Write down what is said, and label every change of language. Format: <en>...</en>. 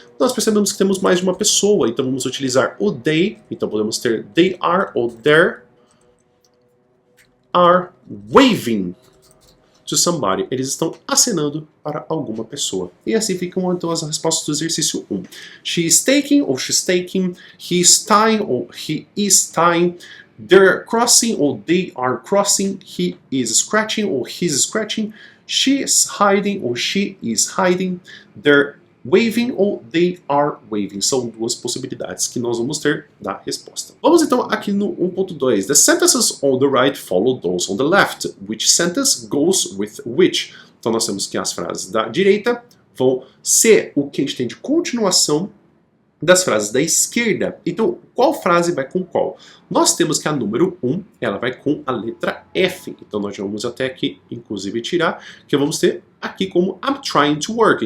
<pt>Nós percebemos que temos mais de uma pessoa, então vamos utilizar o they, então podemos ter they are ou</pt> <en>there are waving to somebody.</en> <pt>Eles estão acenando para alguma pessoa. E assim ficam então as respostas do exercício 1.</pt> <en>She is taking ou she's taking, he is tying ou he is tying, they're crossing ou they are crossing, he is scratching ou he's scratching, she is hiding ou she is hiding, they're waving ou they are waving.</en> <pt>São duas possibilidades que nós vamos ter da resposta. Vamos então aqui no 1.2.</pt> <en>The sentences on the right follow those on the left. Which sentence goes with which?</en> <pt>Então nós temos que as frases da direita vão ser o que a gente tem de continuação das frases da esquerda. Então, qual frase vai com qual? Nós temos que a número 1, ela vai com a letra F. Então, nós já vamos até aqui, inclusive, tirar, que vamos ter aqui como</pt> <en>I'm trying to work.</en>